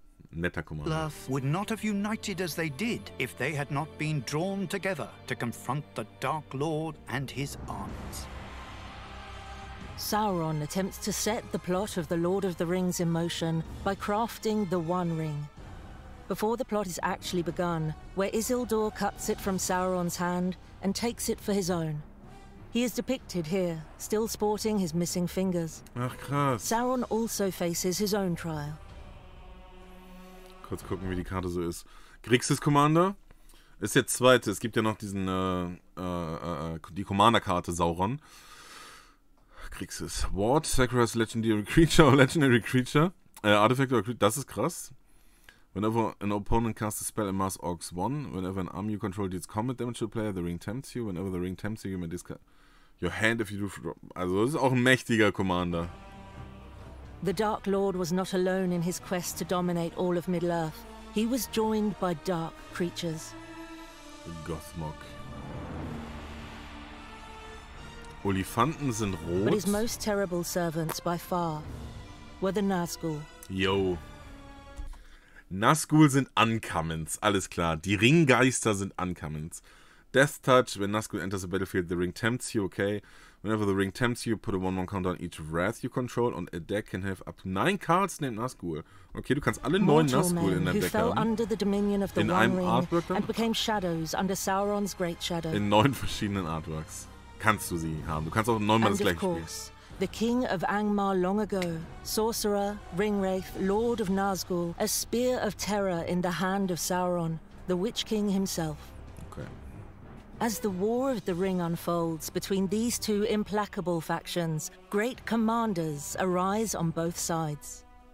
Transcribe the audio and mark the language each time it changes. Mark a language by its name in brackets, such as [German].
[German] Netter Commander. [English] Would not have united as they did if they had not been drawn together to confront the Dark Lord and his armies. Sauron attempts to set the plot of the Lord of the Rings in motion by crafting the One Ring. Before the plot is actually begun, where Isildur cuts it from Sauron's hand and takes it for his own. He is depicted here, still sporting his missing fingers. [German] Ach krass. [English] Sauron also faces his own trial. [German] Kurz gucken, wie die Karte so ist. Grixis Commander ist der zweite. Es gibt ja noch diesen die Commander-Karte Sauron. Grixis. [English] Ward, Sacrifice Legendary Creature or Legendary Creature. Artifact or Creature. [German] Das ist krass. [English] Whenever an opponent casts a spell in Mass Orcs 1, whenever an army you control deals combat damage to a player, the ring tempts you. Whenever the ring tempts you, you may discard your hand if you do. [German] Also, das ist auch ein mächtiger Commander. [English] The Dark Lord was not alone in his quest to dominate all of Middle-earth. He was joined by dark creatures. Gothmog. [German] Olifanten sind rot. [English] But his most terrible servants by far were the Nazgul. Yo. [German] Nazgul sind Uncommons, alles klar. Die Ringgeister sind Uncommons. [English] Death Touch, when Nazgul enters the battlefield, the ring tempts you, okay. Whenever the ring tempts you, put a 1/1 counter on each wrath you control and a deck can have up to 9 cards named Nazgul. [German] Okay, du kannst alle 9 Nazgul in deinem Deck haben. [English] Under the dominion of the [German] in [English] One [German] einem [English] Ring [German] Artwork dann? [English] And became shadows under Sauron's great shadow. [German] In 9 verschiedenen Artworks kannst du sie haben. Du kannst auch 9-mal das gleiche spielen. [English] The King of Angmar long ago, sorcerer, ringwraith, Lord of Nazgul, a spear of terror in the hand of Sauron, the Witch King himself. Okay. As the War of the Ring unfolds between these two implacable factions, great commanders arise on both sides.